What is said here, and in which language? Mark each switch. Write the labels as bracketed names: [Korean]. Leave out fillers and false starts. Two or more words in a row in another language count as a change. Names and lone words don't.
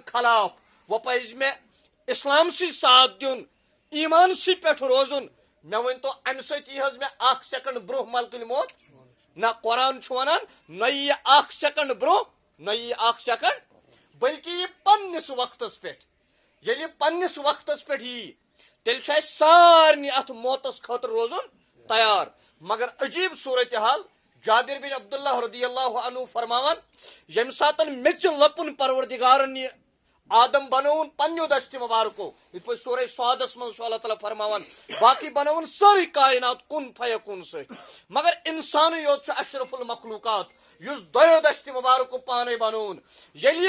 [Kashmiri] خلاف وۄنۍ پزِ مےٚ اسلامسٕے ساتھ دیُن ایمانسٕے پٮ۪ٹھ روزُن مےٚ ؤنۍتو امہِ سۭتۍ یی حظ مےٚ اکھ سیکنڈ برونٛہہ ملکل موت نہ قرآن چھُ ونان نہ یی اکھ سیکنڈ برونٛہہ نہ یی اکھ سیکنڈ بلکہ یی پننس وقتس پٮ۪ٹھ ییٚلہِ یہِ پننس وقتس پٮ۪ٹھ یی تیٚلہِ چھُ اسہِ سارنٕے اتھ موتس خٲطرٕ روزُن تیار مگر عجیب صورتحال جابر بن عبداللہ [Arabic] رضی اللہ عنہ [Kashmiri] فرماوان ییٚمہِ ساتن میٚژِ لپُن پروردگارن یہِ آدم بنوُن پننیو دشتِ مبارکو یِتھ پٲٹھۍ سورہ سعادس منٛز چھُ اللہ تعالیٰ فرماوان باقی بنوُن سٲرٕے کائنات [Arabic] کُن فیکون [Kashmiri] سۭتۍ مگر انسانٕے یوت چھُ [Arabic] اشرف المخلوقات [Kashmiri] یُس دۄیو دشتِ مبارکو پانے بنوُن ییٚلہِ یہِ